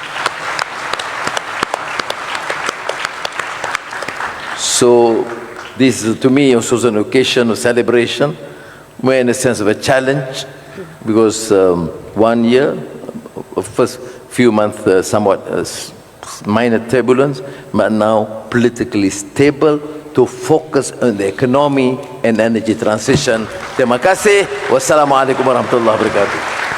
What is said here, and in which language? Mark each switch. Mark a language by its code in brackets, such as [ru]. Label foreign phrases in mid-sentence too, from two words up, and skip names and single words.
[en] So this is to me also an occasion of celebration, more in a sense of a challenge, because 1 year, first few months somewhat minor turbulence, but now politically stable to focus on the economy and energy transition. [ms] Terima kasih. [ar] والسلام عليكم ورحمة الله وبركاته.